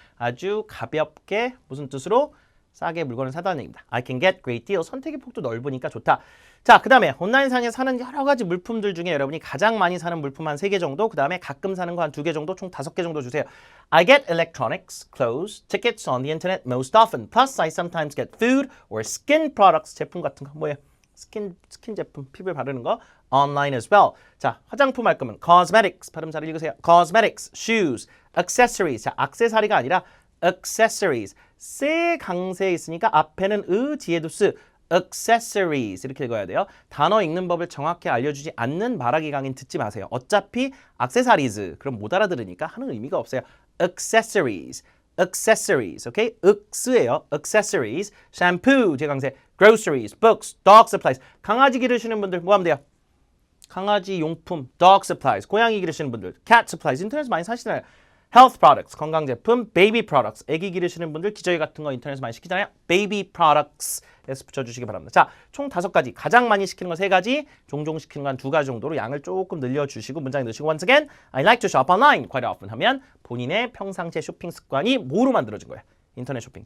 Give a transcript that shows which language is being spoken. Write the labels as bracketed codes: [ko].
[ko] 아주 가볍게 무슨 뜻으로 싸게 물건을 사다는 얘기입니다. [en] I can get great deals. [ko] 선택의 폭도 넓으니까 좋다. 자, 그 다음에 온라인상에 사는 여러 가지 물품들 중에 여러분이 가장 많이 사는 물품 한 3개 정도, 그 다음에 가끔 사는 거 한 2개 정도, 총 5개 정도 주세요. [en] I get electronics, clothes, tickets on the internet most often. Plus, I sometimes get food or skin products. [ko] 제품 같은 거 뭐예요? 스킨 제품, 피부에 바르는 거 [en] online as well. [ko] 자, 화장품 할 거면 cosmetics, 발음 잘 읽으세요. [en] cosmetics, shoes, accessories. [ko] 자, 액세서리가 아니라 accessories. 세 강세에 있으니까 앞에는 뒤에도 쓰. accessories 이렇게 읽어야 돼요. 단어 읽는 법을 정확히 알려주지 않는 말하기 강의는 듣지 마세요. 어차피 accessories 그럼 못 알아들으니까 하는 의미가 없어요. [en] accessories. accessories, okay? [ko] 윽스예요. [en] accessories, shampoo, 제강세, groceries, books, dog supplies. [ko] 강아지 기르시는 분들 뭐 하면 돼요? 강아지 용품, dog supplies. 고양이 기르시는 분들, cat supplies. 인터넷에서 많이 사시잖아요. [en] health products, [ko] 건강 제품, [en] baby products. [ko] 애기 기르시는 분들 기저귀 같은 거 인터넷에서 많이 시키잖아요. [en] baby products. [ko] 에서 붙여주시기 바랍니다. 자, 총 5가지. 가장 많이 시키는 거 3가지, 종종 시키는 거 한 2가지 정도로 양을 조금 늘려주시고 문장에 넣으시고 [en] once again, I like to shop online quite often [ko] 하면 본인의 평상시의 쇼핑 습관이 뭐로 만들어진 거예요? 인터넷 쇼핑.